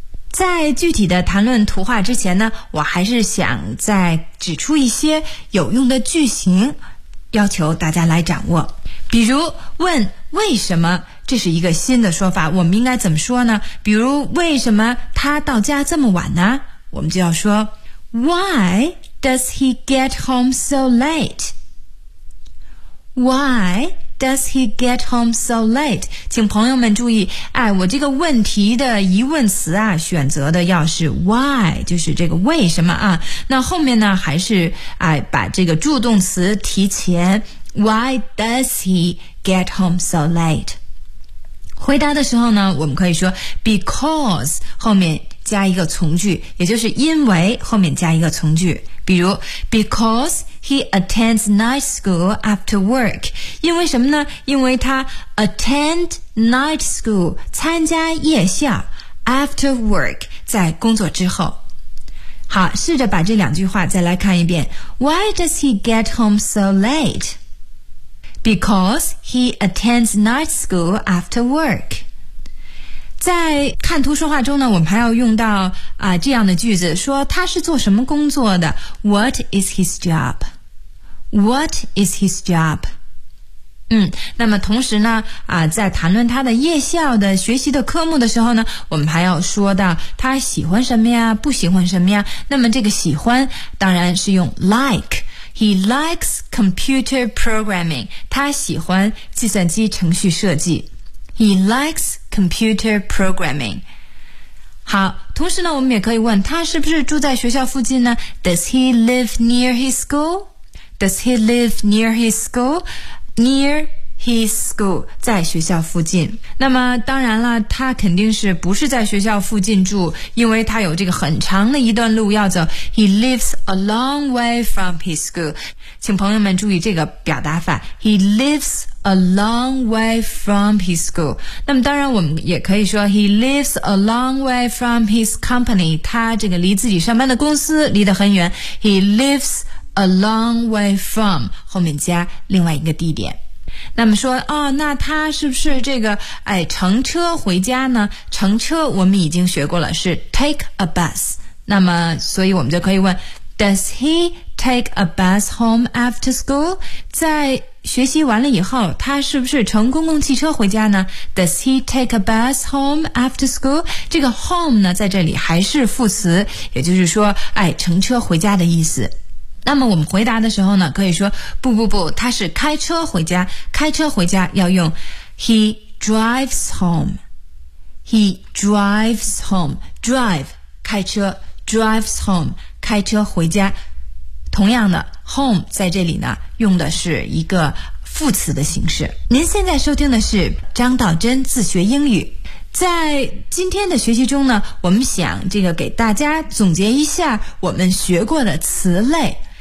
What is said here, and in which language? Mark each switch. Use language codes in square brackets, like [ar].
[zh] 在具体的谈论图画之前呢，我还是想再指出一些有用的句型要求大家来掌握。比如问为什么，这是一个新的说法，我们应该怎么说呢？比如为什么他到家这么晚呢？我们就要说 [en] Why does he get home so late? Why does he get home so late? [zh] 请朋友们注意，哎，我这个问题的疑问词啊，选择的要是 why， 就是这个为什么啊。那后面呢，还是哎，把这个助动词提前， [en] Why does he get home so late? [zh] 回答的时候呢，我们可以说 because 后面加一个从句，也就是因为后面加一个从句。 [en] 比如 because he attends night school after work， [zh] 因为什么呢？因为他 attend night school， 参加夜校， [en] after work， [zh] 在工作之后。好，试着把这两句话再来看一遍。 [en] Why does he get home so late? Because he attends night school after work。 [zh] 在看图说话中呢，我们还要用到这样的句子，说他是做什么工作的？ [en] What is his job? What is his job? [zh] 那么同时呢在谈论他的夜校的学习的科目的时候呢，我们还要说到他喜欢什么呀，不喜欢什么呀。那么这个喜欢当然是用 like。 [en] He likes computer programming. [zh] 他喜欢计算机程序设计。 [en] He likes computer programming. [zh] 好，同时呢，我们也可以问他是不是住在学校附近呢？ [en] Does he live near his school? Does he live near his school? Near his school， [zh] 在学校附近。那么当然了，他肯定是不是在学校附近住，因为他有这个很长的一段路要走。 [en] He lives a long way from his school。 [zh] 请朋友们注意这个表达法， [en] He lives a long way from his school。 [zh] 那么当然我们也可以说 [en] He lives a long way from his company， [zh] 他这个离自己上班的公司离得很远。 [en] He lives a long way from， [zh] 后面加另外一个地点。那么说哦，那他是不是这个哎乘车回家呢？乘车我们已经学过了，是 take a bus。那么所以我们就可以问 [en] ，Does he take a bus home after school？ [zh] 在学习完了以后，他是不是乘公共汽车回家呢 ？ [en] Does he take a bus home after school？ [zh] 这个 home 呢，在这里还是副词，也就是说，哎，乘车回家的意思。那么我们回答的时候呢，可以说不不不，他是开车回家。开车回家要用 he drives home。 [en] He drives home， drive [zh] 开车， [en] drives home [zh] 开车回家。同样的 ，home 在这里呢，用的是一个副词的形式。您现在收听的是张道真自学英语。在今天的学习中呢，我们想这个给大家总结一下我们学过的词类。